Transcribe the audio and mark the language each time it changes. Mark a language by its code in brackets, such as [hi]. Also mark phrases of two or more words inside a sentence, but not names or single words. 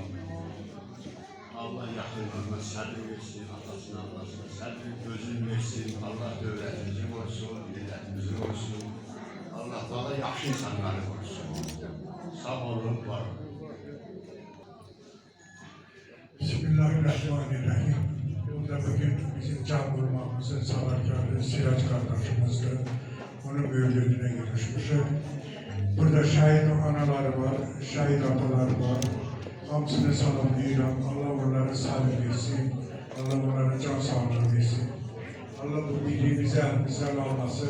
[az] Allah yaxınlarına səbir versin, atasına, anasına səbir gözünü versin. Allah dövlətimizi qorusun, millətimizi qorusun. Allah da yaxşı insanları qorusun. Sağ olun, var olun. Bismillahirrahmanirrahim. [tr] Burada bugün bizim can bulmamızın sanatkarı Sirac kardeşimizdir. Onun mevlüdüne görüşmüşük. Burada şahit anaları var, şahit ataları var. [az] Hamısını salamlayıram. Allah onlara sağlık versin. [tr] Allah onlara can sağlığı versin. Allah bu birliği bizden almasın.